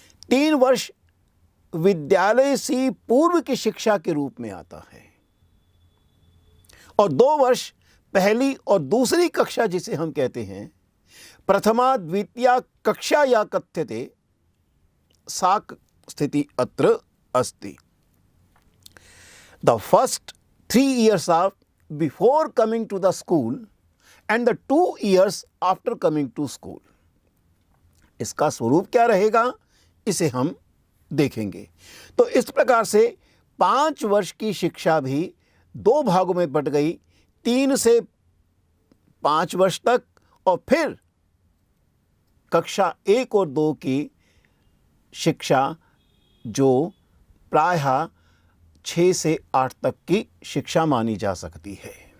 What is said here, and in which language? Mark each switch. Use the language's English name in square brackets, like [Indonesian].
[Hindi] 3 वर्ष विद्यालय से पूर्व की शिक्षा के रूप में आता है और 2 वर्ष पहली और दूसरी कक्षा, जिसे हम कहते हैं प्रथमा द्वितीया कक्षा या [Sanskrit] कथ्यते, सा स्थिति अत्र अस्ति। [English] The first 3 years are before coming to the school and the 2 years after coming to school। [Hindi] इसका स्वरूप क्या रहेगा, इसे हम देखेंगे। तो इस प्रकार से 5 वर्ष की शिक्षा भी 2 भागों में बंट गई, 3 से 5 वर्ष तक, और फिर कक्षा 1 और 2 की शिक्षा जो प्रायः 6 से 8 तक की शिक्षा मानी जा सकती है।